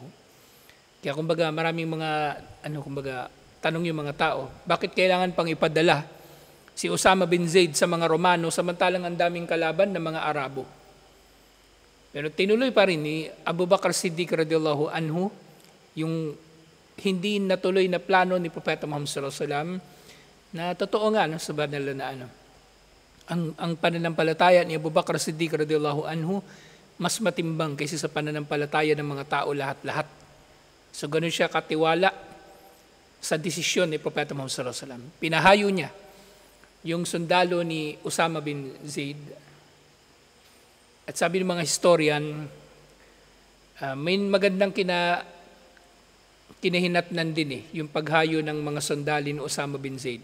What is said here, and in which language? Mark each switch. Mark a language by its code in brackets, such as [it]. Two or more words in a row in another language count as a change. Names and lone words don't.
[tl] Kaya kumbaga maraming mga tanong yung mga tao, bakit kailangan pang ipadala si Usama bin Zaid sa mga Romano samantalang ang daming kalaban ng mga Arabo? Pero tinuloy pa rin ni Abu Bakr Siddiq [ar] رضي الله عنه [tl] yung hindi natuloy na plano ni Propeta Muhammad [ar] صلى الله عليه وسلم, [tl] na totoo nga sa banal na ang pananampalataya ni Abu Bakr Siddiq [ar] رضي الله عنه [tl] mas matimbang kaysa sa pananampalataya ng mga tao lahat-lahat. So ganun siya katiwala sa desisyon ni Propeta Muhammad [ar] صلى الله عليه وسلم. [tl] Pinahayo niya yung sundalo ni Usama bin Zaid At sabi ng mga historian, may magandang kinahinatnan din yung paghayo ng mga sundalo ni Osama bin Zaid.